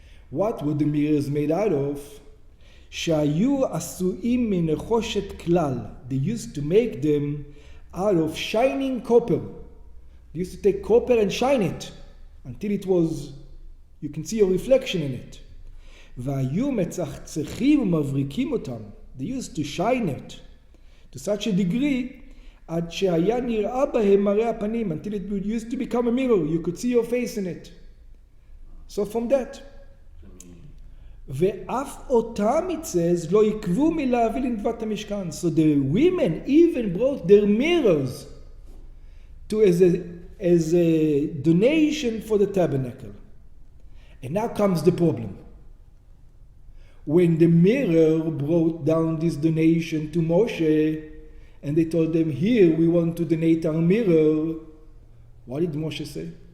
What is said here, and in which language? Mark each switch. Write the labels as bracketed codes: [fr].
[en] What were the mirrors made out of? [he] שהיו עשויים מנחושת כלל. [en] They used to make them out of shining copper. They used to take copper and shine it until it was, you can see your reflection in it. [he] והיו מצחצחים ומבריקים אותם. [en] They used to shine it to such a degree [he] עד שהיה נראה בהם מראה הפנים, [en] until it used to become a mirror. You could see your face in it. So from that. [he] ואף אותם, [en] it says, [he] לא יקבו מלהביא לנדבת המשכן. [en] So the women even brought their mirrors to as a donation for the tabernacle. And now comes the problem. When the mirror brought down this donation to Moshe, and they told them, here, we want to donate our mirror, what did Moshe say?